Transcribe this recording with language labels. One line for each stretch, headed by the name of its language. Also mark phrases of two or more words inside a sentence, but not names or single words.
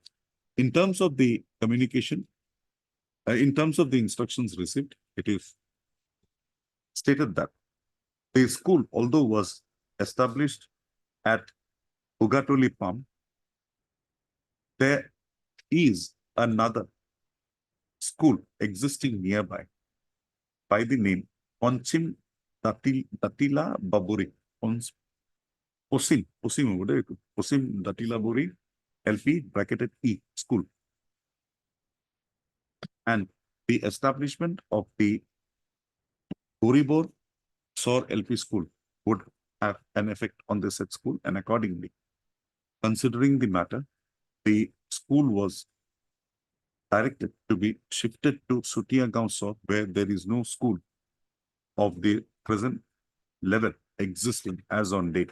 English: In terms of the communication, in terms of the instructions received, it is stated that the school, although was established at Ugatoli Palm, there is another school existing nearby by the name Ponchim Datila Baburi. Posim Datila Buri LP bracketed E school. And the establishment of the Goribor Sor LP school would have an effect on the said school, and accordingly, considering the matter, the school was directed to be shifted to Sutia Gaon South, where there is no school of the present level existing as on date.